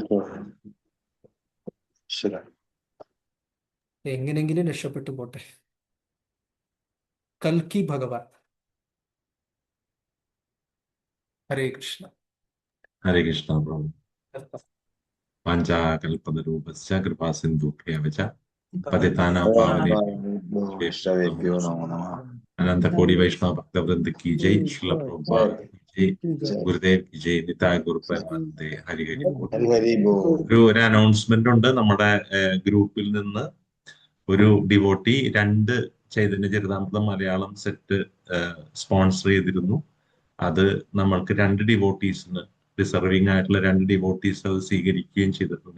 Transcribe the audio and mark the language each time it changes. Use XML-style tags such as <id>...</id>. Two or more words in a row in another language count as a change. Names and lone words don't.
<ml>എങ്ങനെങ്കിലും രക്ഷപ്പെട്ടു പോട്ടെ. കൽക്കി ഭഗവാൻ. ഹരേ കൃഷ്ണ. ഹരേ കൃഷ്ണ പ്രഭു.</ml> <sa>वाञ्छाकल्पतरूपस्य कृपा सिन्धुभ्यवच पतितानां पावनेभ्यो नमो नमः.</sa> <hi>अनन्त कोटि वैष्णव भक्तवृन्द की जय. श्रील प्रभुपाद। गुरुदेव की जय.</hi> <bn>নিতাই গুরু পরমানন্দে। হরি হরি বোল. হরি হরি বোল.</bn> <ml>ഒരു അനൗൺസ്മെന്റ് ഉണ്ട്. നമ്മുടെ ഗ്രൂപ്പിൽ നിന്ന് ഒരു ഡിവോട്ടി 2 ചൈതന്യ ചരിതാമൃതം മലയാളം സെറ്റ് സ്പോൺസർ ചെയ്തിരുന്നു. അത് നമ്മൾക്ക് 2 ഡിവോട്ടീസിന്, ഡിസർവിംഗ് ആയിട്ടുള്ള 2 ഡിവോട്ടീസ് അത് സ്വീകരിക്കുകയും ചെയ്തിട്ടുണ്ട്.</ml>